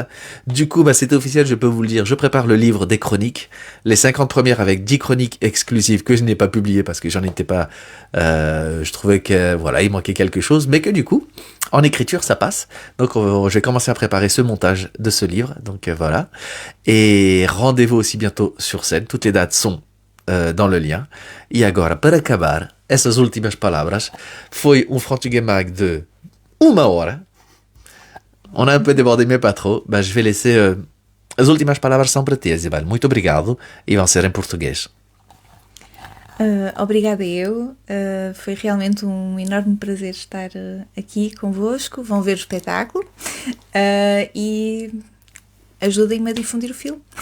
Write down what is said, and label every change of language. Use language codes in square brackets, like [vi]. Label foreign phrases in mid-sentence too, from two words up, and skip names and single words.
[fr] Du coup, c'était officiel, je peux vous le dire. Je prépare le livre des chroniques, les 50 premières avec 10 chroniques exclusives que je n'ai pas publiées parce que j'en étais pas... je trouvais que, voilà, il manquait quelque chose, mais que du coup, en écriture, ça passe. Donc, je vais commencer à préparer ce montage de ce livre. Donc, voilà. Et rendez-vous aussi bientôt sur scène. Toutes les dates sont dans le lien. [pt] E agora, para acabar, essas últimas palavras, foi Frantugues Mag de 1 hora. [fr] On a un peu débordé, mais pas trop. Je vais laisser [pt] as últimas palavras são para ti, Isabel. Muito obrigado e vão ser em português. Obrigada eu. Foi realmente um enorme prazer estar aqui convosco. Vão ver o espetáculo e ajudem-me a difundir o filme.